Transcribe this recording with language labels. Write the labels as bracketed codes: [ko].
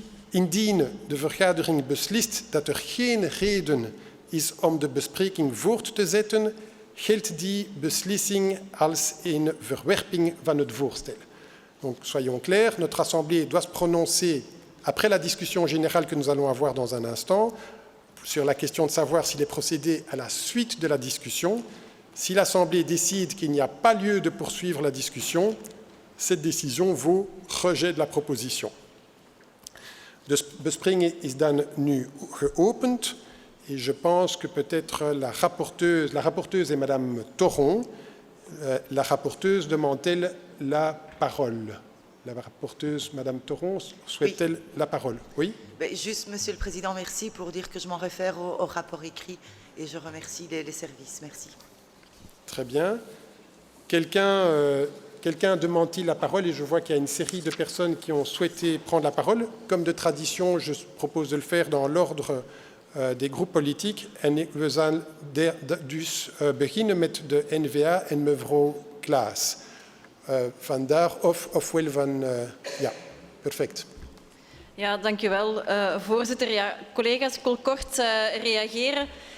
[nl] Indien de vergadering beslist dat er geen reden is om de bespreking voort te zetten, geldt die beslissing als een verwerping van het voorstel. [fr] Donc, soyons clairs, notre Assemblée doit se prononcer après la discussion générale que nous allons avoir dans un instant sur la question de savoir s'il est procédé à la suite de la discussion. Si l'Assemblée décide qu'il n'y a pas lieu de poursuivre la discussion, cette décision vaut rejet de la proposition. [nl] De bespreking is dan nu geopend [fr] et je pense que peut-être la rapporteuse est Madame Thoron. La rapporteuse demande-t-elle la parole? La rapporteuse, Madame Thoron, souhaite-t-elle oui. La parole? Oui. Juste, Monsieur le Président, merci pour dire que je m'en réfère au rapport écrit et je remercie les services. Merci. Très bien. Quelqu'un demande-t-il la parole? Et je vois qu'il y a une série de personnes qui ont souhaité prendre la parole. Comme de tradition, je propose de le faire dans l'ordre des groupes politiques. [nl] En we zullen dus beginnen met de N-VA en mevrouw Klaas. Vandaar ofwel van... ja, perfect. Ja, dank u wel, voorzitter. Ja, collega's, ik wil kort reageren.